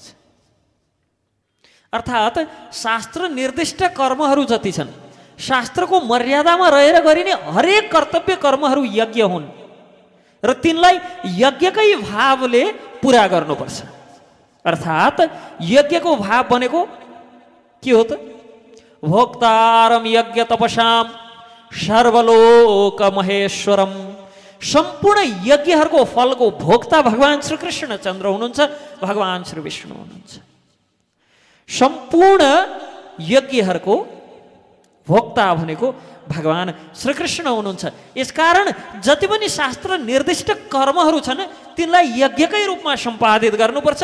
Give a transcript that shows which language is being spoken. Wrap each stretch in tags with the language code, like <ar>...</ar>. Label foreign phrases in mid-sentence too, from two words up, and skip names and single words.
<ne>अर्थात् शास्त्र निर्दिष्ट कर्महरू जति छन्, शास्त्रको मर्यादामा रहेर गरिने हरेक कर्तव्य कर्महरू यज्ञ हुन् र तिनलाई यज्ञकै भावले पुरा गर्नुपर्छ। अर्थात् यज्ञको भाव भनेको के हो त?</ne> <sa>भोक्तारम यज्ञ तपसाम सर्वलोक महेश्वरम।</sa> <ne>सम्पूर्ण यज्ञहरूको फलको भोक्ता भगवान श्री कृष्णचन्द्र हुनुहुन्छ, भगवान श्री विष्णु हुनुहुन्छ। सम्पूर्ण यज्ञहरूको भोक्ता भनेको भगवान श्रीकृष्ण हुनुहुन्छ। यसकारण जति पनि शास्त्र निर्दिष्ट कर्महरू छन् तिनलाई यज्ञकै रूपमा सम्पादित गर्नुपर्छ।</ne>